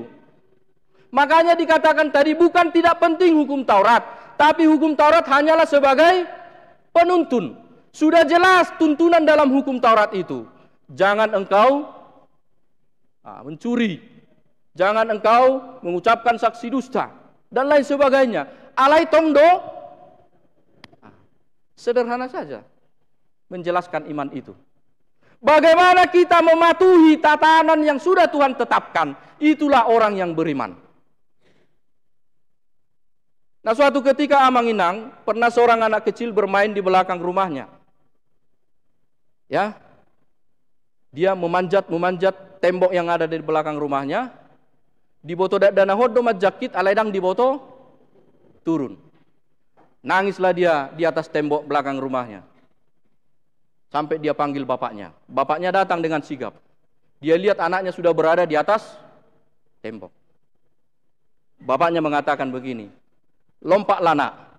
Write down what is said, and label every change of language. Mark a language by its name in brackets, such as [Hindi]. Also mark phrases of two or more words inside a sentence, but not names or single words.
[Indonesian] Makanya dikatakan tadi, bukan tidak penting hukum Taurat, tapi hukum Taurat hanyalah sebagai penuntun. Sudah jelas tuntunan dalam hukum Taurat itu. Jangan engkau mencuri, jangan engkau mengucapkan saksi dusta, dan lain sebagainya. [Batak Toba] Alai tongdo, [Indonesian] sederhana saja menjelaskan iman itu. Bagaimana kita mematuhi tatanan yang sudah Tuhan tetapkan, itulah orang yang beriman. Nah, suatu ketika [Batak Toba] Amang Inang, [Indonesian] pernah seorang anak kecil bermain di belakang rumahnya. Ya, dia memanjat tembok yang ada di belakang rumahnya. [Batak Toba] Di boto dana hodo majakit alaidang di boto turun. [Indonesian] Nangislah dia di atas tembok belakang rumahnya. Sampai dia panggil bapaknya. Bapaknya datang dengan sigap. Dia lihat anaknya sudah berada di atas tembok. Bapaknya mengatakan begini, lompatlah nak.